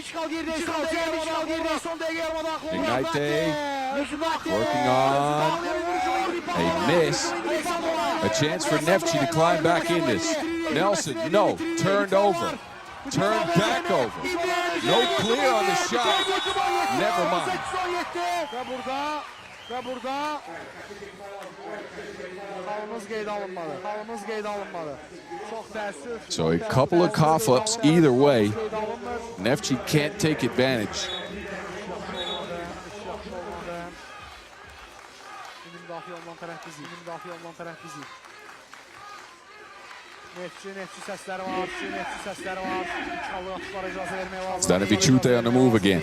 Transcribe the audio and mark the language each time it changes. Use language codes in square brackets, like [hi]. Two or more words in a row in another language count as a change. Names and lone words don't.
[en] McKnight working on a miss. A chance for Neftchi to climb back in this. Nelson, no, turned over. Turned back over. No clear on the shot. Never mind. [az] Ve burada halımız qeydə alınmalı. Çox təəssüf. [en] So a couple of cough-ups either way. Neftchi can't take advantage. Zdanevich on the move again.